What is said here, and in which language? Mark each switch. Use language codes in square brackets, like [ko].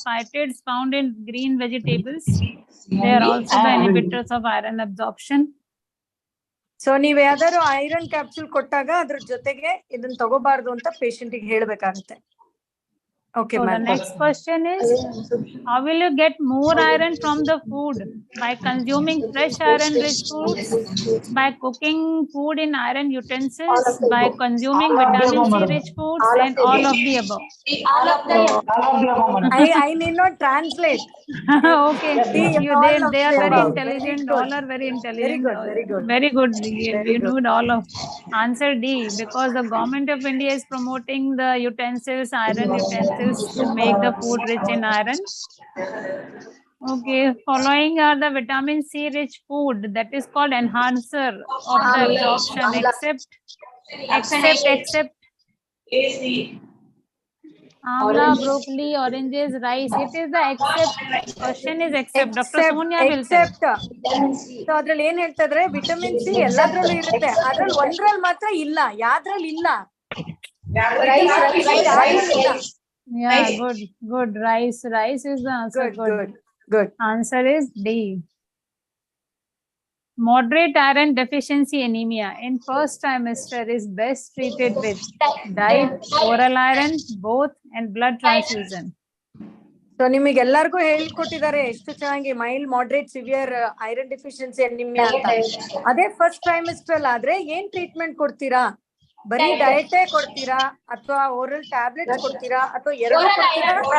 [en] Phytates found in green vegetables. They are also the inhibitors of iron absorption. [kn] So ನೀವ್ ಯಾವ್ದಾದ್ರು iron capsule ಕೊಟ್ಟಾಗ ಅದ್ರ ಜೊತೆಗೆ ಇದನ್ನ ತಗೋಬಾರ್ದು ಅಂತ ಪೇಷಂಟ್ ಗೆ ಹೇಳ್ಬೇಕಾಗುತ್ತೆ. [en] Okay, So the ma'am. next question is, how will you get more iron from the food? By consuming fresh iron-rich foods, by cooking food in iron utensils, by consuming vitamin C-rich foods, and all of the above. I need not translate. Okay, they are very intelligent. All are very intelligent. Very good. Very good. You know all of. Answer D, because the government of India is promoting the utensils, iron utensils, to make the food rich in iron. Okay, following are the vitamin C rich food that is called enhancer of the absorption, except amla, broccoli, oranges, rice. It is the except. Question is except. Dr. Sonia will tell. [kn] So ಅದ್ರಲ್ಲಿ ಏನ್ ಹೇಳ್ತಾ ಇದ್ರೆ vitamin C ಎಲ್ಲದ್ರಲ್ಲೂ ಇರುತ್ತೆ, ಅದ್ರಲ್ಲಿ ಒಂದ್ರಲ್ಲಿ ಮಾತ್ರ ಇಲ್ಲ. ಯಾವ್ದ್ರಲ್ಲಿ ಇಲ್ಲ? [en] Yeah, good. Rice is the answer. Good. Answer is D. Moderate iron deficiency anemia in first trimester is best treated with diet, oral iron, both, and blood transfusion. [kn] So ನಿಮಗೆಲ್ಲರಿಗೂ ಹೇಳ್ಕೊಟ್ಟಿದ್ದಾರೆ ಎಷ್ಟು ಚೆನ್ನಾಗಿ mild, moderate, severe iron deficiency anaemia ಅಂತ. ಅದೇ first trimester ಆದ್ರೆ ಏನ್ treatment ಕೊಡ್ತೀರಾ? ಬರೀ ಡಯಟೇ ಕೊಡ್ತೀರಾ ಅಥವಾ ಓರಲ್ ಟ್ಯಾಬ್ಲೆಟ್ಸ್ ಕೊಡ್ತೀರಾ ಅಥವಾ ಎರಡು ಕೊಡ್ತೀರಾ?